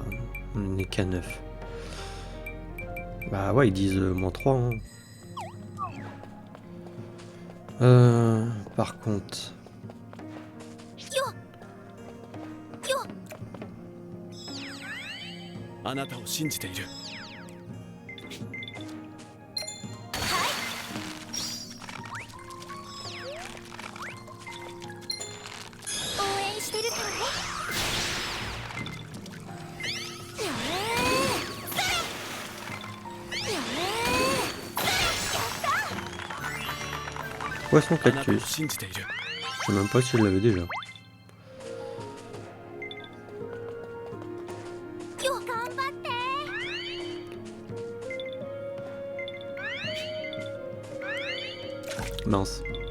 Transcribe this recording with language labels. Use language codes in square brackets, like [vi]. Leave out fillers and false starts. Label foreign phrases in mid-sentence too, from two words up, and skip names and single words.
[fr] On n'est qu'à 9. Bah ouais, ils disent -3. Hein. Par contre... [ja] あなたを信じている。応援してるからね。 [fr] Poisson [ja] あなたを [fr] cactus. [ja] 信じている。 [fr] Je sais même pas si je l'avais déjà. [ja] よ頑張って。 [fr] Mince.